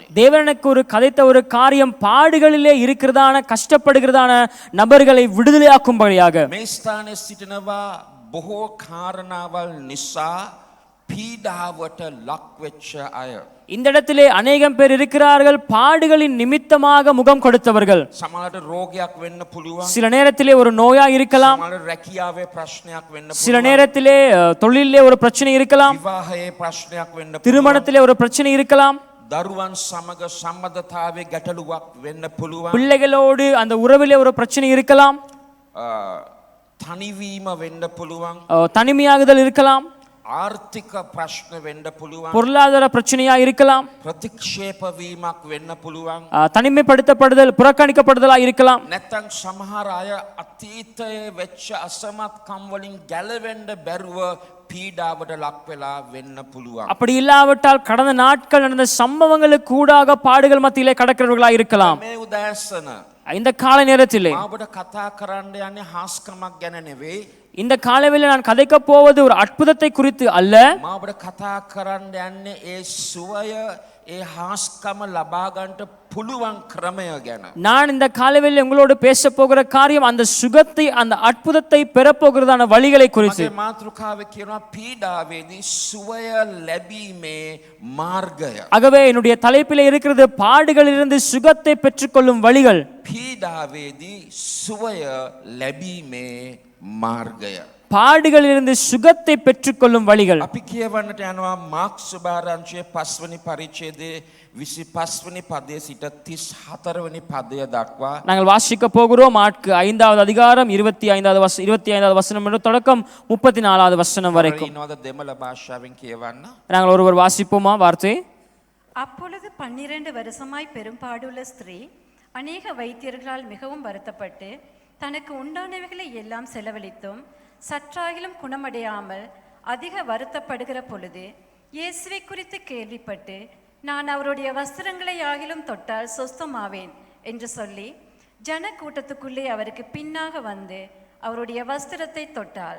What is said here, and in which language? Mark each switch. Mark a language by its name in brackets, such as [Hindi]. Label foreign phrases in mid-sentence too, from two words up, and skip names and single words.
[Tamil] தேவனுக்கு ஒரு கதைத்த ஒரு காரியம் பாடுகளிலே இருக்கிறதான கஷ்டப்படுகிறதான நபர்களை விடுதலையாக்கும்படியாக [Sinhala] මේ ස්ථානයේ සිටිනවා බොහෝ කාරණාවල් නිසා පීඩාවට ලක් වෙච්ච අය. [Tamil] இந்த இடத்திலே அநேகம் பேர் இருக்கிறார்கள், பாடுகளின் நிமித்தமாக முகம் கொடுத்தவர்கள். [Sinhala] සමහරට රෝගයක් වෙන්න පුළුවන්. [Tamil] சில நேரத்திலே ஒரு நோயா இருக்கலாம், [Sinhala] සමහරට රැකියාවේ ප්‍රශ්නයක් වෙන්න [Tamil] சில [Sinhala] පුළුවන්. [Tamil] நேரத்திலே தொழிலிலே ஒரு பிரச்சனை இருக்கலாம், [Sinhala] විවාහයේ ප්‍රශ්නයක් වෙන්න පුළුවන්. [Tamil] திருமணத்திலே ஒரு பிரச்சனை இருக்கலாம், [Sinhala] දරුවන් සමග සම්බන්ධතාවයේ ගැටලුවක් වෙන්න පුළුවන්. [Tamil] பிள்ளைகளோடு அந்த உறவிலே ஒரு பிரச்சனை இருக்கலாம், [Sinhala] තනිවීම වෙන්න පුළුවන්. [Tamil] தனிமையாகுதல் இருக்கலாம், [Sinhala] ආර්ථික ප්‍රශ්න වෙන්න පුළුවන්. [Tamil] பொருளாதார பிரச்சனையா இருக்கலாம், [Sinhala] ප්‍රතික්ෂේප වීමක් වෙන්න පුළුවන්. [Tamil] தனிமைப்படுத்தப்படுதல் புறக்கணிக்கப்படுதலா இருக்கலாம். [Sinhala] නැත්තම් සමහර අය අතීතයේ වෙච්ච අසමත්කම් වලින් ගැලවෙන්න බැරුව පීඩාවට ලක් වෙලා වෙන්න පුළුවන්. [Tamil] அப்படி இல்லாவிட்டால் கடந்த நாட்கள் நடந்த சம்பவங்களுக்கு கூடாக பாடுகள் மத்தியிலே கடக்கிறவர்களா இருக்கலாம். [Sinhala] මේ උදෑසන [Tamil] இந்த கால நேரத்திலே [Sinhala] මාබට කතා කරන්න යන්නේ හාස්කමක් ගැන නෙවෙයි. [Tamil] இந்த காலவேளையில் நான் கதைக்க போவது ஒரு அற்புதத்தை குறித்து அல்ல. [Sinhala] මාබට කතා කරන්න යන්නේ ඒ සුවය ඒ හාස්කම ලබා ගන්නට පුළුවන් ක්‍රමය ගැන. [Tamil] நான் இந்த காலவேளையில் உங்களோடு பேச போகிற காரியம் அந்த சுகத்தை அந்த அற்புதத்தை பெறப்போகிறதான வழிகளை குறித்து. [Sinhala] මගේ මාතෘකාවේ කියනවා පීඩාවේදී සුවය ලැබීමේ මාර්ගය. [Tamil] ஆகவே என்னுடைய தலைப்பிலே இருக்கிறது பாடுகளிலிருந்து சுகத்தை பெற்றுக்கொள்ளும் வழிகள். [Sinhala] පීඩාවේදී සුවය ලැබීමේ මාර්ගය. [Tamil] பாடுகளிலிருந்து சுகத்தை பெற்றுக்கொள்ளும் வழிகள். [Sinhala] අපි කියවන්නට යනවා මාක්ස් සුභාරංචියේ 5 වෙනි පරිච්ඡේදයේ 25 වෙනි පදයේ සිට 34 වෙනි පදය දක්වා [Tamil] நாங்கள் வாசிக்க போகிறோம். மாற்கு 5வது அதிகாரம் 25வது வசனம் முதல் தொடக்கம் 34வது வசனம் வரைக்கும். [Sinhala] ඉන්නවද දෙමළ භාෂාවෙන් කියවන්න? [Tamil] நாங்கள் ஒருவர் வாசிப்போமா வார்த்தை? அப்பொழுது 12 வருஷமாய் பெரும்பாடுள்ள ஸ்திரீ அநேக வைத்தியர்களால் மிகவும் வருத்தப்பட்டு தனக்கு உண்டானவைகளை எல்லாம் செலவழித்தும் சற்றாகிலும் குணமடையாமல் அதிக வருத்தப்படுகிற பொழுது இயேசுவை குறித்து கேள்விப்பட்டு நான் அவருடைய வஸ்திரங்களை ஆகிலும் தொட்டால் சொஸ்தமாவேன் என்று சொல்லி ஜன கூட்டத்துக்குள்ளே அவருக்கு பின்னாக வந்து அவருடைய வஸ்திரத்தை தொட்டாள்.